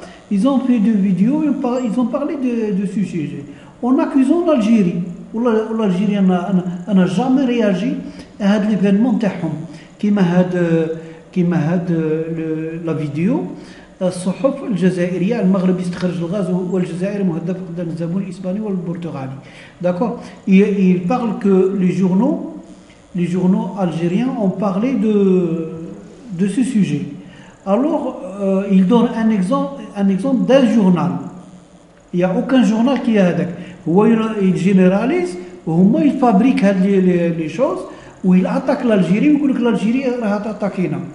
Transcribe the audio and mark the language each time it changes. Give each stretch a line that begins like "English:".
French: Ils ont fait des vidéos, ils ont parlé de ce sujet en accusant l'Algérie. L'Algérie n'a jamais réagi à l'événement
Arabic: تاعهم كيما هاد
French: la vidéo.
Arabic: الصحف الجزائرية المغرب يستخرج الغاز والجزائر مهدد فقدان الزبون الإسباني والبرتغالي.
French: D'accord. Il parle que les journaux algériens ont parlé de ce sujet. Alors, il donne un exemple d'un journal. Il n'y a aucun journal qui a
Arabic: هذاك.
French: Il généralise, il fabrique les choses, où il attaque l'Algérie, il dit que l'Algérie a attaqué.